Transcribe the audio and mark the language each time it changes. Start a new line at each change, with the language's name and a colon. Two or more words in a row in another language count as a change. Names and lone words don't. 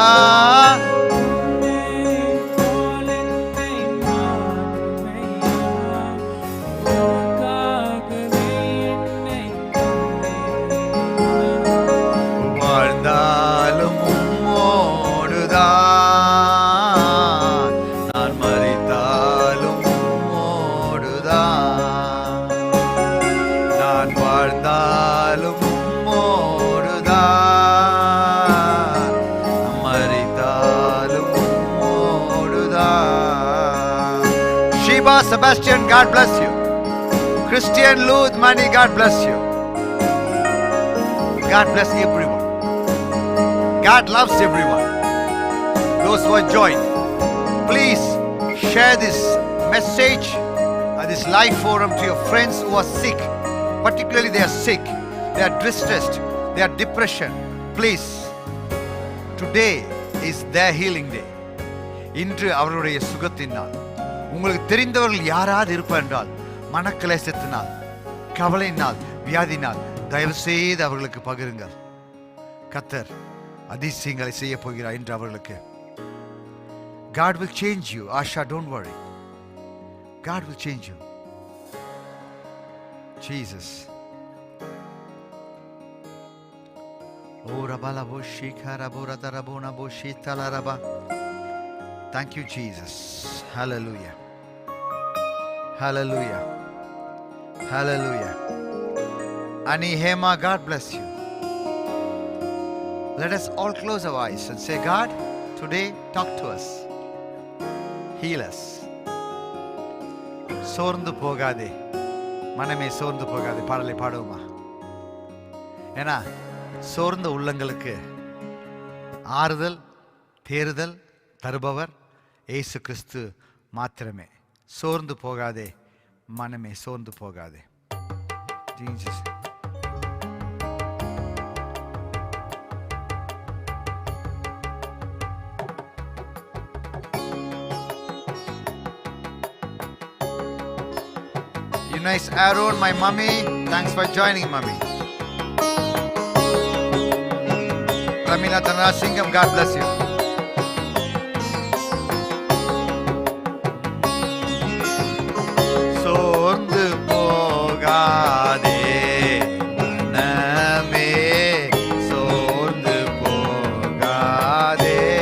Tamil: வாழ்ந்தாலும் உம்மோடுதான், நான் மரித்தாலும் உம்மோடுதான். நான் வாழ்ந்தாலும் உம்மோடுதான், மரித்தாலும் உம்மோடுதான்.
English: Shiba Sebastian, God bless you. Christian Luth Mani, God bless you. God bless everyone. God loves everyone. Those who are joined, please share this message and this live forum to your friends who are sick. Particularly they are sick, they are distressed, they are depression. Please, today is their healing day.
Tamil: இன்று அவர்களுடைய சுகத்தின் நாள். உங்களுக்கு தெரிந்தவர்கள் யாராவது இருப்பார் என்றால், மனக்லேசத்தினால், கவலையினால், வியாதினால் தயவு செய்து அவர்களுக்கு பகிருங்கள். கர்த்தர் அதிசயங்களை செய்ய போகிறார் என்று அவர்களுக்கு.
English: God will change you. Asha, don't worry. God will change you. Jesus. Oh, Rabala Boshika Rabora Tarabona Boshita Laraba. Thank you, Jesus. Hallelujah. Hallelujah. Hallelujah. Ani Hema, God bless you. Let us all close our eyes and say, God, today talk to us. Heal us.
Tamil: சோர்ந்து போகாதே மனமே, சோர்ந்து போகாதே. பாடலை பாடுவோமா? ஏன்னா சோர்ந்த உள்ளங்களுக்கு ஆறுதல் தேறுதல் தருபவர் இயேசு கிறிஸ்து மாத்திரமே. சோர்ந்து போகாதே மனமே, சோர்ந்து போகாதே.
English: Jesus. Nice Aaron, my mummy. Thanks for joining, mummy. Ramila Tanasingam, God bless you.
Tamil: சோர்ந்து போகாதே மனமே, சோர்ந்து போகாதே.